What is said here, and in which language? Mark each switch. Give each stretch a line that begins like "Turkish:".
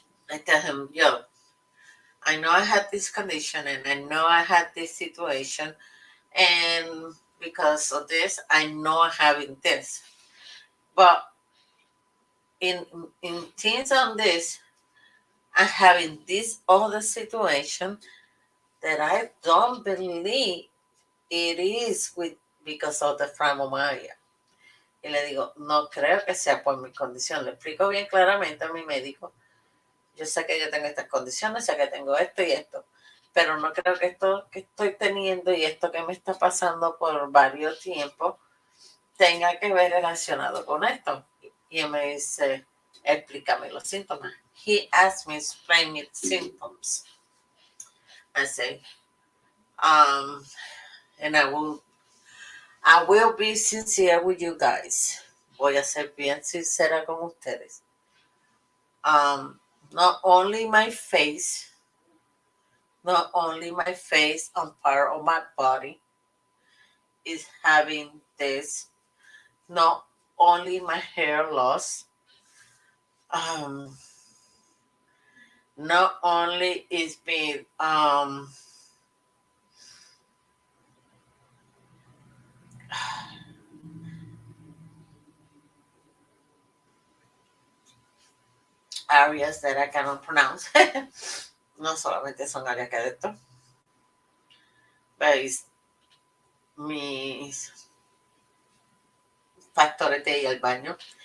English: I tell him, yo, I know I had this condition and I know I had this situation, and because of this, I know I'm having this. But in things on this, I'm having this other situation that I don't believe it is with because of the fibromyalgia.
Spanish: Y le digo, no creo que sea por mi condición. Le explico bien claramente a mi médico. Yo sé que yo tengo estas condiciones, sé que tengo esto y esto, pero no creo que esto que estoy teniendo y esto que me está pasando por varios tiempos tenga que ver relacionado con esto. Y él me dice, explícame los síntomas.
English: He asked me, explain me the symptoms. I say, and I will be sincere with you guys.
Spanish: Voy a ser bien sincera con ustedes.
English: Not only my face and part of my body is having this, not only my hair loss, not only is being areas that I cannot pronounce.
Spanish: No solamente son áreas que de esto, pero es mis factores de ir al baño.